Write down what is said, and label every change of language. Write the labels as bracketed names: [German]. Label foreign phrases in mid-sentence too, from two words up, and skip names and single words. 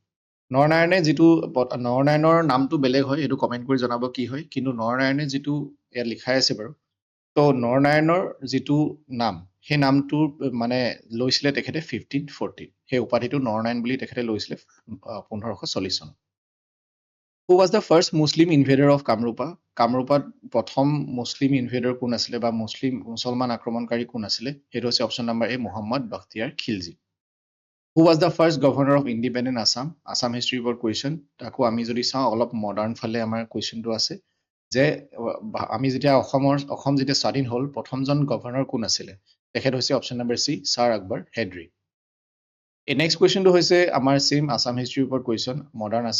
[Assamese] নৰনাৰায়ণৰ নামটো বেলেগ হয় সেইটো কমেণ্ট কৰি জনাব কি হয় কিন্তু নৰনাৰায়ণে যিটো ইয়াত লিখাই আছে বাৰু তো নৰনাৰায়ণৰ যিটো নাম সেই নামটোৰ মানে লৈছিলে তেখেতে 1540 সেই উপাধিটো নৰনাৰায়ণ বুলি তেখেতে লৈছিলে 1540 চনত [English] Who was the first Muslim invader of Kamrupa? [Assamese] কামৰূপত প্ৰথম [English] Muslim invader [Assamese] কোন আছিলে বা মুছলমান আক্ৰমণকাৰী কোন আছিলে সেইটো হৈছে [English] option number [Assamese] এ মোহাম্মদ বখতিয়াৰ খিলজী [English] Who was the first governor of independent Assam? [Assamese] আছাম হিষ্ট্ৰীৰ ওপৰত কুৱেশ্যন তাকো আমি যদি চাওঁ অলপ মডাৰ্ণ ফালে আমাৰ কুৱেশ্যনটো আছে যে আমি যেতিয়া অসম যেতিয়া স্বাধীন হ'ল প্ৰথমজন গভৰ্ণৰ কোন আছিলে তেখেত হৈছে [English] option number [Assamese] চি ছাৰ আকবৰ হেড্ৰি এই [English] next question [Assamese] হৈছে আমাৰ চেম আছাম হিষ্ট্ৰীৰ ওপৰত কুৱেশ্যন মডাৰ্ণ আছাম